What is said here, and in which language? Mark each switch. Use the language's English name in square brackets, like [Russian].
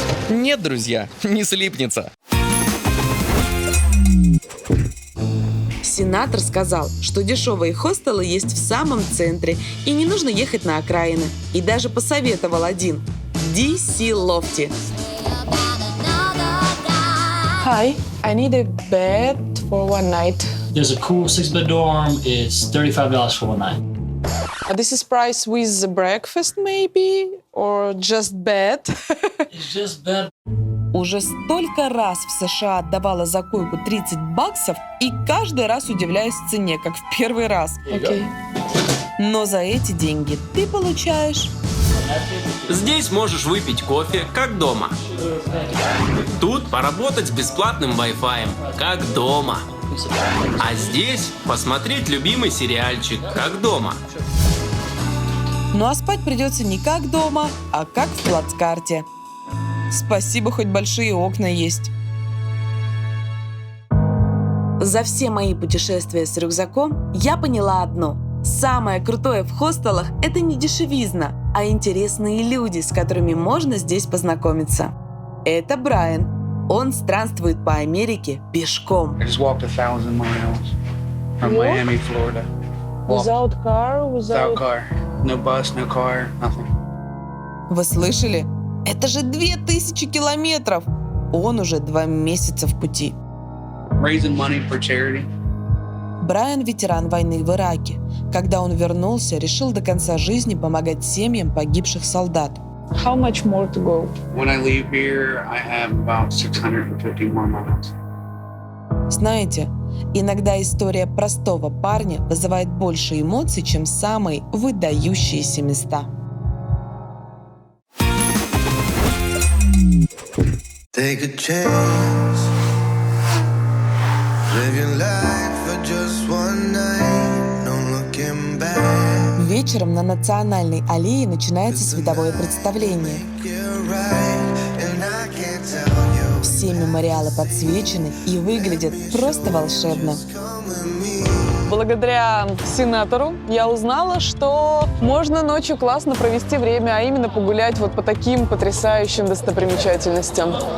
[Russian] Нет, друзья, не слипнется. Сенатор сказал, что дешевые хостелы есть в самом центре и не нужно ехать на окраины. И даже посоветовал один – DC Lofty. [English] Hi, I need a bed for one night. There's a cool 6-bed dorm. It's $35 for one night. This is price with the breakfast maybe? Or just bed? It's just bed. [Russian] Уже столько раз в США отдавала за койку $30 и каждый раз удивляюсь цене, как в первый раз. Окей. Но за эти деньги ты получаешь... Здесь можешь выпить кофе, как дома. Тут поработать с бесплатным Wi-Fi, как дома. А здесь посмотреть любимый сериальчик, как дома. Ну а спать придется не как дома, а как в плацкарте. Спасибо, хоть большие окна есть. За все мои путешествия с рюкзаком я поняла одно. Самое крутое в хостелах – это не дешевизна, а интересные люди, с которыми можно здесь познакомиться. Это Брайан. Он странствует по Америке пешком. [English] I just walked 1,000 miles from What? Miami, Florida. Walked Without car, without car. No bus, no car, nothing. [Russian] Вы слышали? Это же 2000 километров! Он уже 2 месяца в пути. [English] Raising money for charity. [Russian] Брайан – ветеран войны в Ираке. Когда он вернулся, решил до конца жизни помогать семьям погибших солдат. [English] How much more to go? When I leave here, I have about 650 more miles. [Russian] Знаете, иногда история простого парня вызывает больше эмоций, чем самые выдающиеся места. [English] Take a chance. Live your life for just one night. No looking back. [Russian] Вечером на Национальной аллее начинается световое представление. [English] You're right, and I can't tell you. [Russian] Все мемориалы подсвечены и выглядят просто волшебно. Благодаря сенатору я узнала, что можно ночью классно провести время, а именно погулять вот по таким потрясающим достопримечательностям.